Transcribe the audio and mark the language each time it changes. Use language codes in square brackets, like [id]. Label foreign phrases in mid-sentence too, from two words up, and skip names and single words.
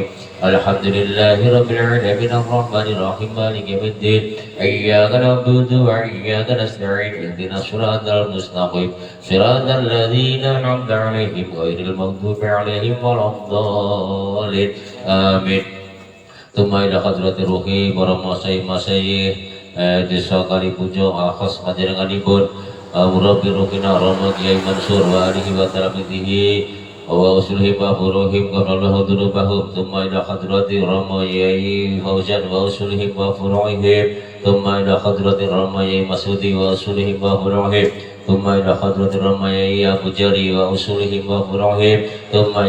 [ar] الحمد لله رب العالمين الرحمن الرحيم مالك يوم الدين إياك نعبد وإياك نستعين اهدنا الصراط المستقيم صراط الذين أنعمت عليهم غير المغضوب عليهم ولا الضالين آمين. ثم إلى حضرة روحي [jv] para masyayikh desa Kalipujo akhas panjenenganipun [ar] مربي روحنا Rama Kiai Mansur وآله وتلاميذه وأصوله وفروعهم غفر الله ذنوبهم ثم إلى حضرة Rama Yai Fauzan وأصوله وفروعهم ثم إلى حضرة Rama Yai Masudi وأصوله وفروعهم ثم إلى حضرة Rama Yai Abu Jari وأصوله وفروعهم ثم ila hadrati Rama Yai Masudi wa usulhi wa furuhim thumma ila hadrati Rama Yai Abu Jari wa usulhi wa furuhim thumma